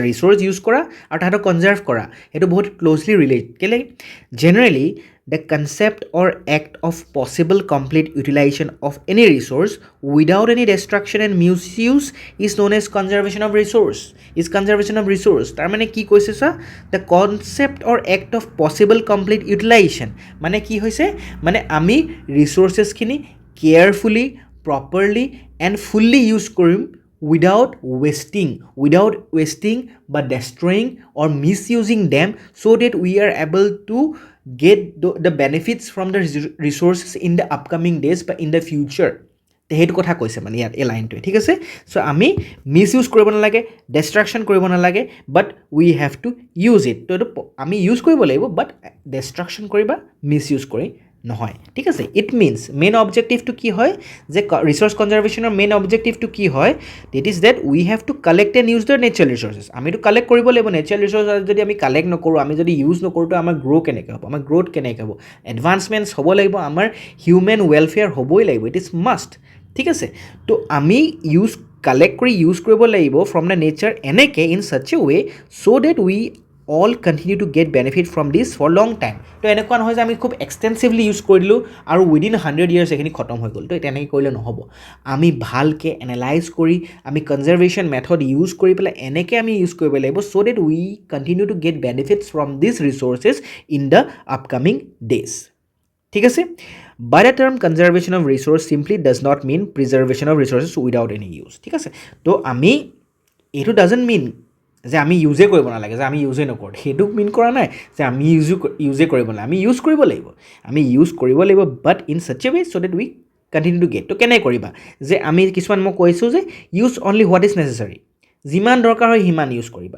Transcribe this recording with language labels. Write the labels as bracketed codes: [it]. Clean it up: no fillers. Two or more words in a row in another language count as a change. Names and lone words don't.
[as] ৰিচোৰ্চ ইউজ কৰা আৰু তাহাঁতক কনজাৰ্ভ কৰা সেইটো বহুত ক্ল'জলি ৰিলেট, কেলৈ জেনেৰেলি [en] the concept or act of possible complete utilization of any resource without any destruction and mis use is known as conservation of resource. [as] তাৰমানে কি কৈছে চা [en] the concept or act of possible complete utilization [as] মানে কি হৈছে, মানে আমি ৰিচোৰ্চেছখিনি কেয়াৰফুলি [en] properly and fully use কৰিম without wasting but destroying or misusing them so that we are able to get the benefits from the resources in the upcoming days but in the future. [as] সেইটো কথা কৈছে মানে ইয়াত এই লাইনটোৱে, ঠিক আছে। চ' আমি [en] mis use [as] কৰিব নালাগে, ডিষ্ট্ৰাকশ্যন কৰিব নালাগে, [en] but we have to use it. [as] তো এইটো আমি ইউজ কৰিব লাগিব বাট ডিষ্ট্ৰাকশ্যন কৰি বা [en] mis use [as] কৰি নহয়, ঠিক আছে। [en] it means main objectivetো [as] কি হয় যে ৰিচোৰ্চ কনজাৰ্ভেশ্যনৰ মেইন অবজেক্টিভটো কি হয়, [en] that is that we have to collect and use the natural resources. [as] আমিতো কালেক্ট কৰিব লাগিব নেচাৰেল ৰিচোৰ্চ, যদি আমি কালেক্ট নকৰোঁ, আমি যদি ইউজ নকৰোঁ, তো আমাৰ কেনেকৈ হ'ব, আমাৰ গ্ৰ'থ কেনেকৈ হ'ব, এডভান্সমেণ্টছ হ'ব লাগিব, আমাৰ হিউমেন ৱেলফেয়াৰ হ'বই লাগিব, [en] it is must, [as] ঠিক আছে। তো আমি কালেক্ট কৰি ইউজ কৰিব লাগিব [en] from the nature [as] এনেকৈ [en] in such a way so that we all continue to get benefit from this for long time. [as] তো এনেকুৱা নহয় যে আমি খুব এক্সটেনচিভলি ইউজ কৰি দিলোঁ আৰু [en] within 100 years [as] এইখিনি খতম হৈ গ'ল, তো তেনেকৈ কৰিলে নহ'ব। আমি ভালকৈ এনালাইজ কৰি আমি [en] conservation method [as] ইউজ কৰি পেলাই এনেকৈ আমি ইউজ কৰিব লাগিব [en] so that we continue to get benefits from this resources in the upcoming days, [as] ঠিক আছে। [en] By the term conservation of resource simply does not mean preservation of resources without any use, [as] ঠিক আছে। তো আমি এইটো [en] doesn't mean [as] যে আমি ইউজে কৰিব নালাগে, যে আমি ইউজে নকৰোঁ, সেইটো মিন কৰা নাই যে আমি ইউজে কৰিব নালাগে, আমি ইউজ কৰিব লাগিব, [en] but in such a way so that we continue to get. [as] তো কেনেকৈ কৰিবা যে আমি কিছুমান মই কৈছোঁ যে [en] use only what is necessary, [as] যিমান দৰকাৰ হয় সিমান ইউজ কৰিবা।